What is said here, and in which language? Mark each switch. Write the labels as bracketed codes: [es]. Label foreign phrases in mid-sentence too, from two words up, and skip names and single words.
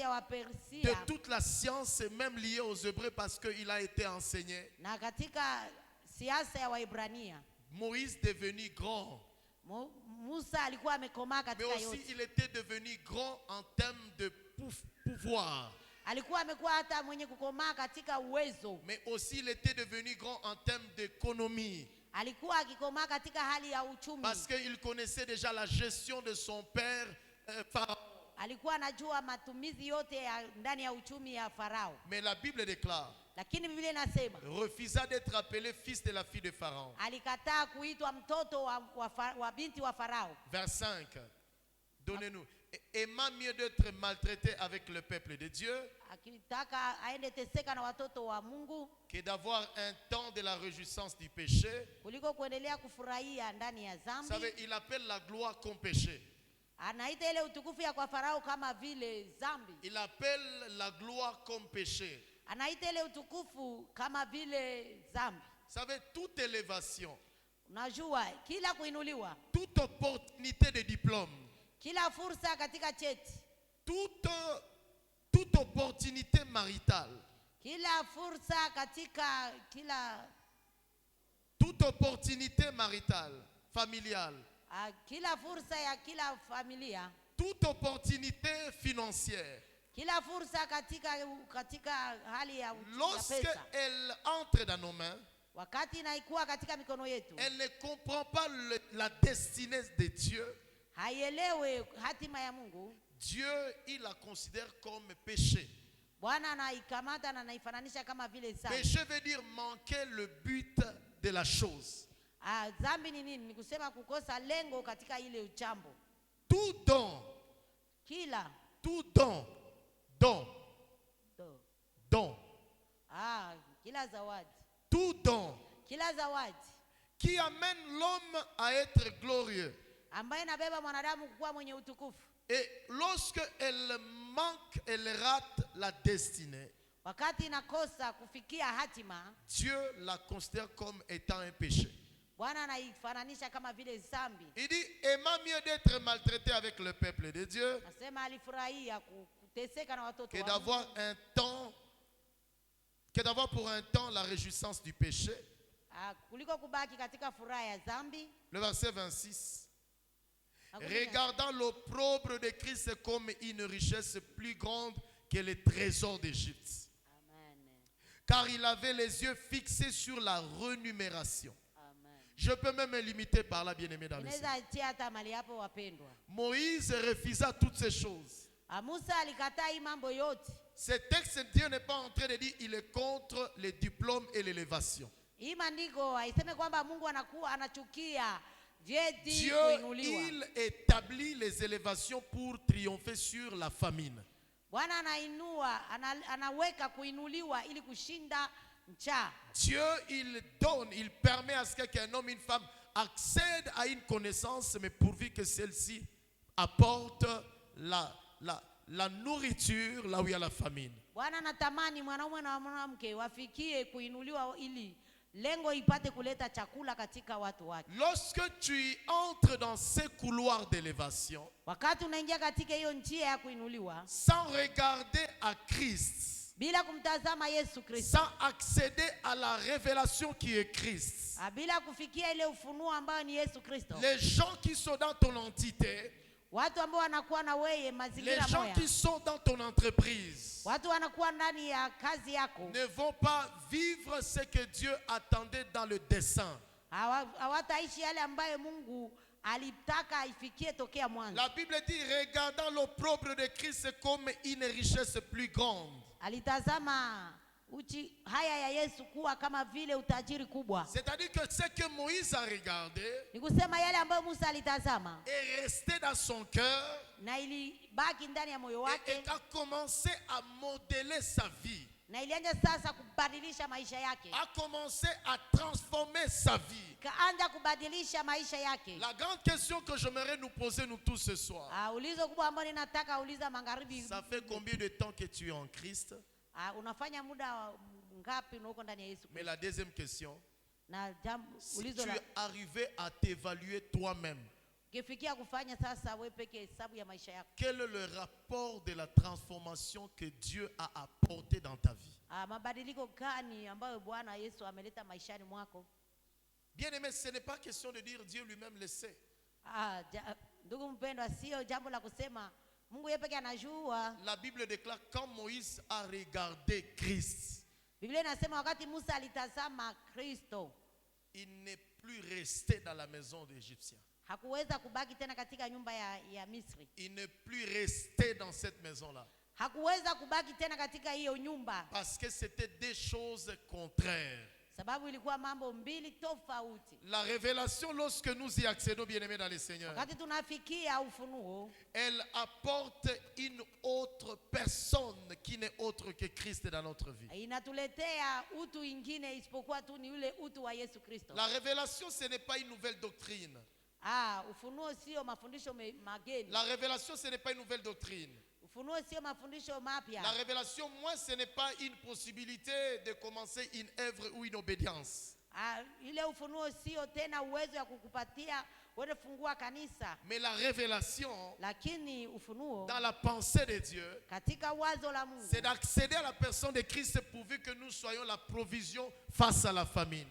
[fr] de [sw] Wapersia, [fr] toute la science même liée aux Hébreux parce qu'il a été enseigné. [sw] na katika siasa ya Waibrania. [fr] Moïse devenu grand, [sw] Musa alikuwa amekomaa [fr] mais [sw] katika [fr] aussi [sw] yote. [fr] il était devenu grand en termes de pouvoir. [sw] Alikuwa amekuwa hata mwenye kukomaa katika uwezo. [fr] Mais aussi il était devenu grand en termes d'économie. [sw] Alikuwa akikomaa katika hali ya uchumi. [fr] Parce qu'il connaissait déjà la gestion de son père Pharaon. [sw] Alikuwa anajua matumizi yote ya ndani ya uchumi ya Farao. [fr] Mais la Bible déclare, [sw] Lakini Biblia inasema [fr] refusa d'être appelé fils de la fille de Pharaon. [sw] alikataa kuitwa mtoto wa binti wa Farao. [fr] Vers 5. Donnez-nous. Aimant mieux d'être maltraité avec le peuple de Dieu [sw] Akitaka aende teseka na watoto wa Mungu [fr] que d'avoir un temps de la réjouissance du péché. [sw] kuliko kuendelea kufurahia ndani ya [fr] Vous [sw] dhambi. [fr] savez, il appelle la gloire comme péché. [sw] Anaita ile utukufu ya kwa Farao kama vile dhambi. [fr] Il appelle la gloire comme péché. [sw] Anaita ile utukufu kama vile dhambi. [fr] Vous savez, toute élévation, [sw] Unajua kila kuinuliwa, [fr] toute opportunité de diplôme, [sw] kila fursa katika cheti, [fr] toute opportunité maritale, [sw] kila fursa katika [fr] toute opportunité maritale, familiale, [sw] kila fursa ya kila familia, [fr] toute opportunité financière, [sw] kila fursa katika hali ya pesa. [fr] lorsqu'elle entre dans nos mains, [sw] Wakati inaikuwa katika mikono yetu, [fr] elle ne comprend pas la destinée de Dieu. [sw] haielewe hatima ya Mungu. [fr] Dieu, il la considère comme péché. [sw] Bwana anaikamata na anaifananisha kama vile dhambi. [fr] Péché veut dire manquer le but de la chose. [sw] Dhambi ni nini? Ni kusema kukosa lengo katika ile jambo. [fr] Tout don, [sw] Kila kila zawadi, [fr] tout don [sw] kila zawadi [fr] qui amène l'homme à être glorieux. [sw] ambaye inabeba mwanadamu kuwa mwenye utukufu. [fr] Et lorsque elle manque, elle rate la destinée, [sw] Wakati inakosa kufikia hatima, [fr] Dieu la considère comme étant un péché. [sw] Bwana anaifananisha kama vile dhambi. [fr] Il dit, aimant mieux d'être maltraité avec le peuple de Dieu [sw] Nasema alifurahia kuteseka na watoto [fr] que [sw] wa [fr] d'avoir [sw] Mungu, [fr] un temps, que d'avoir pour un temps la réjouissance du péché. [sw] kuliko kubaki katika furaha ya dhambi. [fr] Le verset 26. Regardant l'opprobre de Christ comme une richesse plus grande que les trésors d'Égypte. Amen. Car il avait les yeux fixés sur la rémunération. Amen. Je peux même me limiter par là, bien-aimé dans le Seigneur. [sw] Inaweza achia hata mali hapo wapendwa. [fr] Moïse refusa toutes ces choses. [sw] Musa alikataa hii mambo yote. [fr] Ce texte, Dieu n'est pas en train de dire il est contre les diplômes et l'élévation. [sw] Hii maandiko haiseme kwamba Mungu anachukia vyeti [fr] Dieu, [sw] kuinuliwa. [fr] il établit les élévations pour triompher sur la famine. [sw] Bwana anaweka kuinuliwa ili kushinda njaa. [fr] Dieu, il donne, il permet à ce qu'un homme, une femme accède à une connaissance, mais pourvu que celle-ci apporte la nourriture là où il y a la famine. [sw] Bwana anatamani mwanaume na mwanamke wafikie kuinuliwa ili lengo ipate kuleta chakula katika watu wake. [fr] Lorsque tu entres dans ces couloirs d'élévation, [sw] Wakati unaingia katika hiyo njia ya kuinuliwa [fr] sans regarder à Christ, [sw] bila kumtazama Yesu Kristo, [fr] sans accéder à la révélation qui est Christ, [sw] bila kufikia ile ufunuo ambao ni Yesu Kristo, [fr] les gens qui sont dans ton entité, [sw] watu ambao wanakuwa na wewe [fr] les [sw] mazingira [fr] gens [sw] moja, [fr] qui sont dans ton entreprise, [sw] watu wanakuwa ndani ya kazi yako, [fr] ne vont pas vivre ce que Dieu attendait dans le dessein. [sw] hawataishi yale ambayo Mungu alitaka ifikie tokea mwanzo. [fr] La Bible dit, regardant l'opprobre de Christ comme une richesse plus grande. [sw] Alitazama uchi haya ya Yesu kuwa kama vile utajiri kubwa. [fr] C'est-à-dire que ce que Moïse a regardé [sw] Ni kusema yale ambayo Musa alitazama [fr] est resté dans son cœur [sw] na ilibaki ndani ya moyo [fr] et [sw] wake [fr] a commencé à modeler sa vie, [sw] na ilianza sasa kubadilisha maisha yake, [fr] a commencé à transformer sa vie. [sw] kaanza kubadilisha maisha yake. [fr] La grande question que j'aimerais nous poser nous tous ce soir, [sw] Ulizo kubwa ambao ninataka uliza magharibi, [fr] ça fait combien de temps que tu es en Christ? [sw] unafanya muda ngapi uko ndani ya Yesu [fr] Mais [sw] Kristo? [fr] la deuxième question, [sw] Na [fr] si [sw] ulizo [fr] tu la es arrivé à t'évaluer toi-même, [sw] kifikia kufanya sasa wewe peke hesabu ya maisha yako, [fr] quel est le rapport de la transformation que Dieu a apporté dans ta vie? [sw] mabadiliko gani ambayo Bwana Yesu ameleta maishani mwako? [fr] Bien aimé, ce n'est pas question de dire Dieu lui-même le sait. [sw] Ndugu mpendwa, sio jambo la kusema Mungu yeye peke anajua. [fr] La Bible déclare quand Moïse a regardé Christ, [sw] Biblia inasema wakati Musa alitazama Kristo, [fr] il n'est plus resté dans la maison d'Égyptien. [sw] hakuweza kubaki tena katika nyumba ya Misri. [fr] Il n'est plus resté dans cette maison-là. [sw] Hakuweza kubaki tena katika hiyo nyumba, [fr] Parce que c'était des choses contraires. [sw] sababu ilikuwa mambo mbili tofauti. [fr] La révélation, lorsque nous y accédons, bien-aimés dans le Seigneur, [sw] Wakati tunafikia ufunuo, [fr] elle apporte une autre personne qui n'est autre que Christ dans notre vie. [sw] inatuletea utu ingine isipokuwa tu ni ule utu wa Yesu Kristo. [fr] La révélation, ce n'est pas une nouvelle doctrine. [sw] Ufunuo sio mafundisho mageni. [fr] La révélation, ce n'est pas une nouvelle doctrine. [sw] Ufunuo sio mafundisho mapya. [fr] La révélation, moi, ce n'est pas une possibilité de commencer une œuvre ou une obédience. [sw] Ile ufunuo sio tena uwezo ya kukupatia wewe fungua kanisa. [fr] Mais la révélation, [sw] Lakini ufunuo [fr] dans la pensée de Dieu, [sw] katika wazo la Mungu [fr] c'est d'accéder à la personne de Christ pourvu que nous soyons la provision face à la famine.